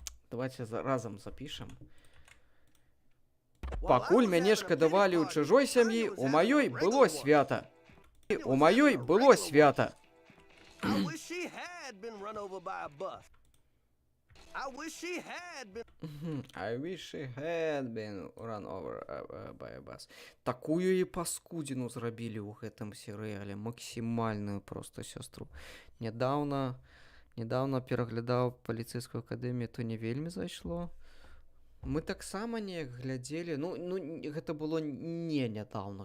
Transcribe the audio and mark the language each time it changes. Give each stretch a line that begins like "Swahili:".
Belarusian: Давайте разам запішам. Пакуль мяне шкадавалі ў чужой сям'і, у маёй было свята. У маёй было свята.
English: I wish she had been run over by a bus. I wish she had been. I wish she had been run over by a bus.
Belarusian: Такую і паскудзіну зрабілі ў гэтым серыяле. Максімальную просто сёстру. Нядаўна пераглядаў паліцэйскую акадэмію, то не вельмі зайшло. Мы таксама неяк глядзелі. Ну, гэта было не нядаўна.